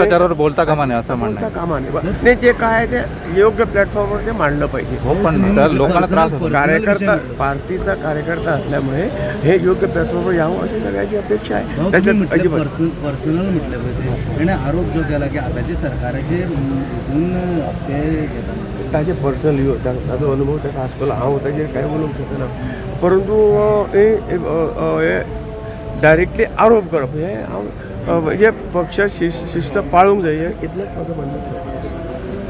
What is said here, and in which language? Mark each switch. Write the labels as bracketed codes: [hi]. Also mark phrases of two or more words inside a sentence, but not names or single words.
[mr] भ्रष्टाचारावर बोलता कामा नये असं म्हणणं बोलता आहे. कामा नये. नाही, जे काय आहे ते योग्य प्लॅटफॉर्मवर ते मांडलं पाहिजे. हो, पण तर लोकांना त्रास होतो. कार्यकर्ता पार्टीचा कार्यकर्ता असल्यामुळे हे योग्य प्लॅटफॉर्मवर यावं अशी सगळ्याची अपेक्षा आहे. त्याच्यात अजिबात पर्सनल म्हटलं पाहिजे आणि आरोप जो केला की आताचे सरकाराचे हप्ते घेतात [kok] ताजे पर्सनल यो ताजो अनुभव ताका आसतलो. हांव ताजेर कांय उलोवंक शकना, परंतु हे डायरेक्टली आरोप करप हे हांव म्हणजे पक्ष शिस्त पाळूंक जाय इतलेंच म्हाका म्हणणें.